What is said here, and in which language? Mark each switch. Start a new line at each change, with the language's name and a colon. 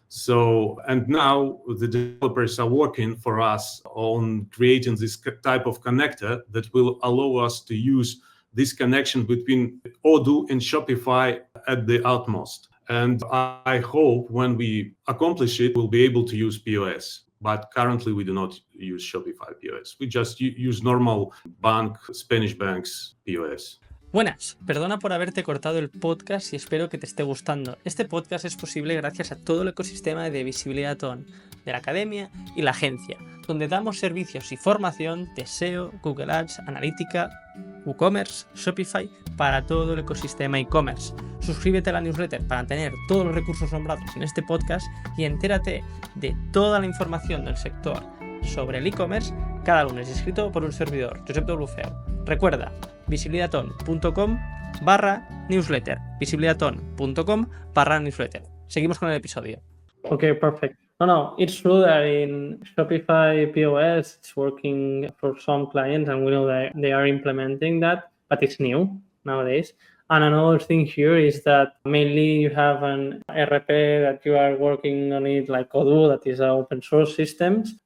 English: So, and now the developers are working for us on creating this type of connector that will allow us to use this connection between Odoo and Shopify at the utmost. And I hope when we accomplish it, we'll be able to use POS. But currently we do not use Shopify POS. We just use normal Spanish banks POS.
Spanish: Buenas, perdona por haberte cortado el podcast y espero que te esté gustando. Este podcast es posible gracias a todo el ecosistema de visibilidad Anton, de la academia y la agencia, donde damos servicios y formación de SEO, Google Ads, analítica, WooCommerce, Shopify para todo el ecosistema e-commerce. Suscríbete a la newsletter para tener todos los recursos nombrados en este podcast y entérate de toda la información del sector sobre el e-commerce cada lunes, escrito por un servidor, Josep W. Feu. Recuerda, visibilidaton.com/newsletter, visibilidaton.com/newsletter. Seguimos con el episodio.
English: Okay, perfect. No, it's true that in Shopify POS, it's working for some clients and we know that they are implementing that, but it's new nowadays. And another thing here is that mainly you have an RP that you are working on it like Odoo, that is an open source systems.